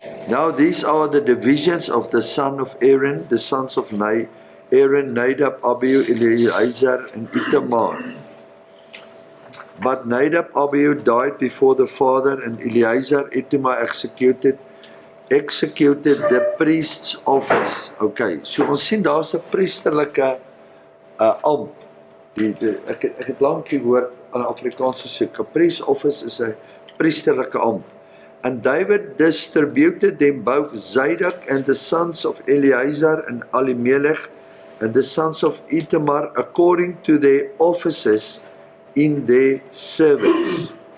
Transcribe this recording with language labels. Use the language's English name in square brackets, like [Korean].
[English] Now these are the divisions of the son of Aaron, the sons of Aaron, Nadab, Abihu, Eleazar, and Itamar. But Nadab, Abihu died before the father, and Eleazar, Itamar executed the priest's office. [Afrikaans] Okay, so ons sien daar's 'n priesterlike ampt. Ek het lank die woord aan Afrikaans gesoek. 'n Priest's office is 'n priesterlike ampt. [English] And David distributed them both Zadok and the sons of Eleazar and Alimelech and the sons of Itamar according to their offices in their service.